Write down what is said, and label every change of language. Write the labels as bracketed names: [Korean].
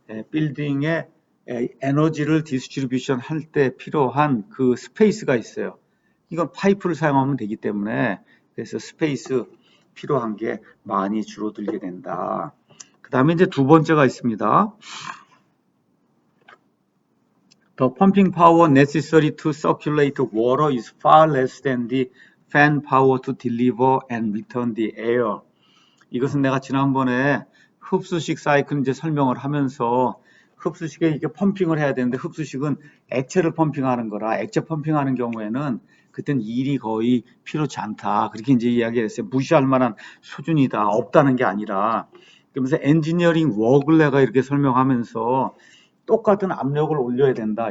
[Korean] 빌딩에 에너지를 디스트리뷰션 할 때 필요한 그 스페이스가 있어요. 이건 파이프를 사용하면 되기 때문에 그래서 스페이스 필요한 게 많이 줄어들게 된다. 그 다음에 이제 두 번째가 있습니다. [English] The pumping power necessary to circulate water is far less than the fan power to deliver and return the air. [Korean] 이것은 내가 지난번에 흡수식 사이클 이제 설명을 하면서 흡수식에 이게 펌핑을 해야 되는데 흡수식은 액체를 펌핑하는 거라 액체 펌핑하는 경우에는 그땐 일이 거의 필요치 않다. 그렇게 이제 이야기를 했어요. 무시할 만한 수준이다. 없다는 게 아니라. 그러면서 엔지니어링 워크를 내가 이렇게 설명하면서 똑같은 압력을 올려야 된다.